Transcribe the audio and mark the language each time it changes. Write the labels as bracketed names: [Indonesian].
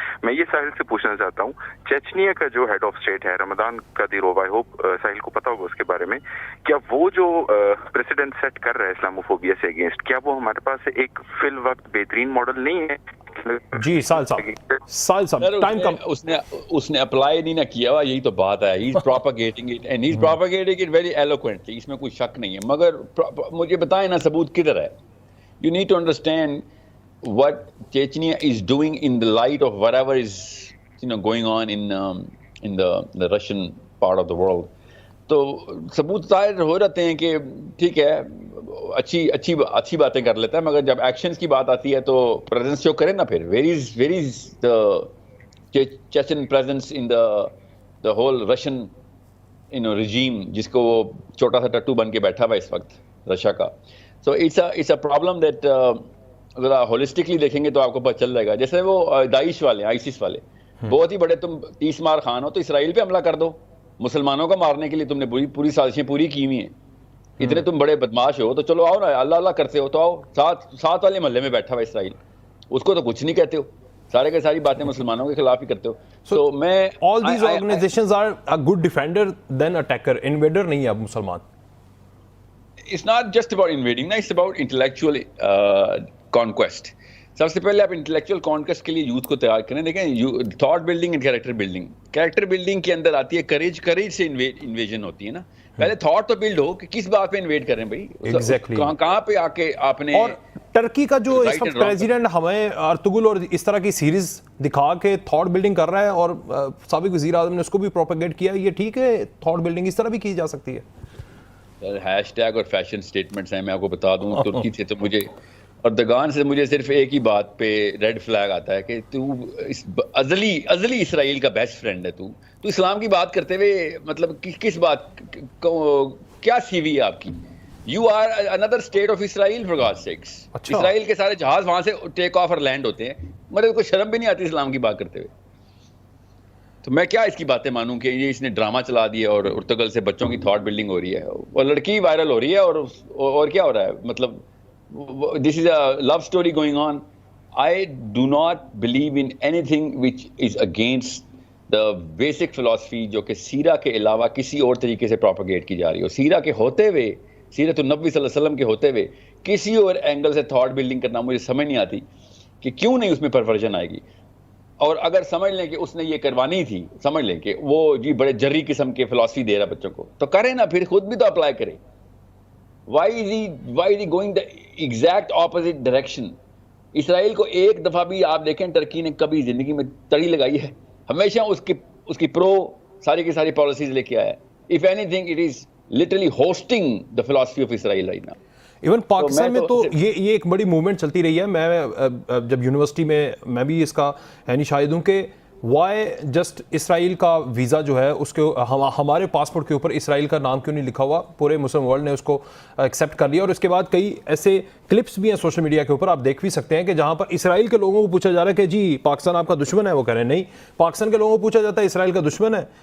[Urdu] میں یہ ساحل سے پوچھنا چاہتا ہوں, چیچنیا کا جو ہیڈ آف اسٹیٹ ہے رمضان قادیروف, آئی ہوپ ساحل کو پتا ہوگا اس کے بارے میں, کیا وہ جو پریسیڈنٹ سیٹ کر رہا ہے اسلاموفوبیا سے اگینسٹ, کیا وہ ہمارے پاس ایک فی الوقت بہترین ماڈل نہیں ہے؟ جی سال صاحب ٹائم کم, اس نے اپلائی نہیں نہ کیا ہوا, یہی تو بات ہے. [English] He's propagating it and he's propagating it very eloquently, [Urdu] اس میں کوئی شک نہیں ہے. مگر مجھے بتائیں نا ثبوت کدھر ہے. [English] You need to understand what Chechnya is doing in the light of whatever is going on in the Russian part of the world. [Urdu] تو ثبوت ظاہر ہو جاتے ہیں کہ ٹھیک ہے اچھی باتیں کر لیتا ہے, مگر جب ایکشنز کی بات آتی ہے تو پریزنس شو کرے نا. پھر [English] where is the Chechen presence in the whole Russian regime, [Urdu] جس کو وہ چھوٹا سا ٹٹو بن کے بیٹھا ہوا اس وقت رشیا کا. [English] So it's a problem that [Urdu] اگر آپ ہولسٹکلی دیکھیں گے تو آپ کو پتہ چل جائے گا. جیسے وہ داعش والے, آئیسس والے, بہت ہی بڑے تم 30 مار خان ہو تو اسرائیل پہ حملہ کر دو. مسلمانوں کو مارنے کے لیے تم نے پوری سازشیں پوری کی ہوئی ہیں. اتنے تم بڑے بدماش ہو تو چلو آؤ نا, اللہ اللہ کرتے ہو تو آؤ. ساتھ والے محلے میں بیٹھا ہوا اسرائیل, اس کو تو کچھ نہیں کہتے ہو. سارے کے ساری باتیں مسلمانوں کے خلاف ہی کرتے ہو. تو میں [English] all these organizations are a good defender than attacker, invader [Urdu] نہیں ہے اب مسلمان. [English] It's not just about invading, it's about intellectual conquest. [Urdu] سب سے پہلے آپ انٹلیکچوئل کانکویسٹ کے لیے یوتھ کو تیار کریں. دیکھیں thought building and character building. Character building کے اندر آتی ہے کریج سے انویژن ہوتی ہے نا. پہلے تھاٹ تو بلڈ ہو کہ کس بات پہ انویڈ کریں بھائی, کہاں پہ آ کے آپ نے. اور ٹرکی کا جو اس وقت پریزیڈنٹ ہمیں ارطغرل اور اس طرح کی سیریز دکھا کے تھاٹ بلڈنگ کر رہا ہے, اور سابق وزیر اعظم نے اس کو بھی پروپیگیٹ کیا. یہ ٹھیک ہے, تھاٹ بلڈنگ اس طرح بھی کی جا سکتی ہے. ہیش ٹیگ اور فیشن سٹیٹمنٹس ہیں, میں آپ کو بتا دوں. ترکی سے تو مجھے اردگان سے مجھے صرف ایک ہی بات پہ ریڈ فلیگ آتا ہے کہ تو ازلی اسرائیل کا بیسٹ فرینڈ ہے. تو اسلام کی بات کرتے ہوئے مطلب کس بات, کیا سی وی ہے آپ کی؟ [English] You are under state of Israel for God sakes. [Urdu] اسرائیل کے سارے جہاز وہاں سے ٹیک آف اور لینڈ ہوتے ہیں, مگر کوئی شرم بھی نہیں آتی اسلام کی بات کرتے ہوئے. تو میں کیا اس کی باتیں مانوں کہ یہ اس نے ڈرامہ چلا دیا اور ارطغرل سے بچوں کی تھاٹ بلڈنگ ہو رہی ہے اور لڑکی وائرل ہو رہی ہے, اور کیا ہو رہا ہے. [English] مطلب this is a love story going on. I do not believe in anything which is against the basic philosophy [Urdu] جو کہ سیرہ کے علاوہ کسی اور طریقے سے پروپیگیٹ کی جا رہی ہو. سیرہ کے ہوتے ہوئے, سیرت النبی صلی اللہ علیہ وسلم کے ہوتے ہوئے کسی اور اینگل سے تھاٹ بلڈنگ کرنا مجھے سمجھ نہیں آتی کہ کیوں نہیں اس میں پرورژن آئے گی. اور اگر سمجھ لیں کہ اس نے یہ کروانی تھی, سمجھ لیں کہ وہ جی بڑے جری قسم کے فلسفی دے رہا بچوں کو, تو کرے نا, پھر خود بھی تو اپلائی کرے. [English] Why is he going the exact opposite direction? [Urdu] اسرائیل کو ایک دفعہ بھی آپ دیکھیں ٹرکی نے کبھی زندگی میں تڑی لگائی ہے؟ ہمیشہ اس کی پرو ساری کی ساری پالیسیز لے کے آیا ہے. [English] If anything, it is literally hosting the philosophy of Israel right now. [Urdu] Even Pakistan میں تو یہ ایک بڑی موومنٹ چلتی رہی ہے. میں جب یونیورسٹی میں بھی اس کا یعنی شاہد ہوں کہ وائی جسٹ اسرائیل کا ویزا جو ہے اس کے ہمارے پاسپورٹ کے اوپر اسرائیل کا نام کیوں نہیں لکھا ہوا؟ پورے مسلم ورلڈ نے اس کو ایکسیپٹ کر لیا، اور اس کے بعد کئی ایسے کلپس بھی ہیں سوشل میڈیا کے اوپر، آپ دیکھ بھی سکتے ہیں کہ جہاں پر اسرائیل کے لوگوں کو پوچھا جا رہا ہے کہ جی پاکستان آپ کا دشمن ہے، وہ کہہ رہے ہیں نہیں۔ پاکستان کے لوگوں کو پوچھا جاتا ہے اسرائیل کا دشمن ہے،